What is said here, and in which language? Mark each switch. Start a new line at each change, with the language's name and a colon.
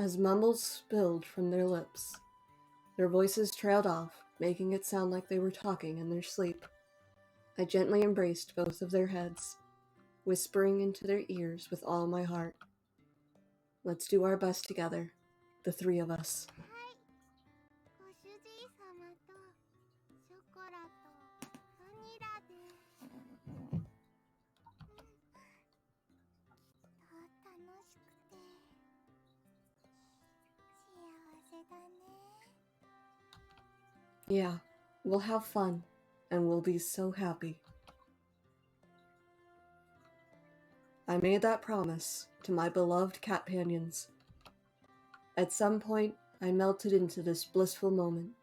English: As mumbles spilled from their lips, their voices trailed off, making it sound like they were talking in their sleep. I gently embraced both of their heads, whispering into their ears with all my heart. Let's do our best together, the three of us.
Japanese: はい、ご主人様とショコラとバニラで、きっと楽しくて幸せだね。
English: Yeah, we'll have fun, and we'll be so happy. I made that promise to my beloved cat companions. At some point, I melted into this blissful moment